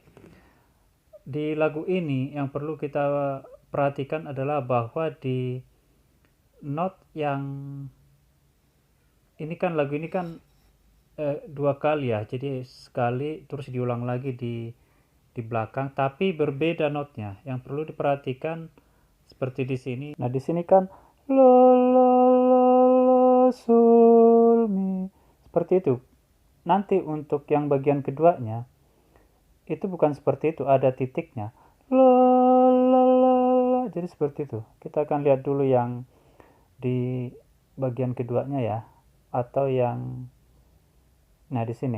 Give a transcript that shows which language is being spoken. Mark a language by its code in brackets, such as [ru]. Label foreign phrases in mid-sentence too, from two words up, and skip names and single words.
[id] Di lagu ini yang perlu kita perhatikan adalah bahwa di not yang ini kan lagu ini kan dua kali ya, jadi sekali terus diulang lagi di belakang, tapi berbeda notnya. Yang perlu diperhatikan seperti di sini. Nah di sini kan la la la la sol mi, seperti itu. Nanti untuk yang bagian keduanya itu bukan seperti itu, ada titiknya. La la la la, jadi seperti itu. Kita akan lihat dulu yang di bagian keduanya ya, atau yang nah di sini.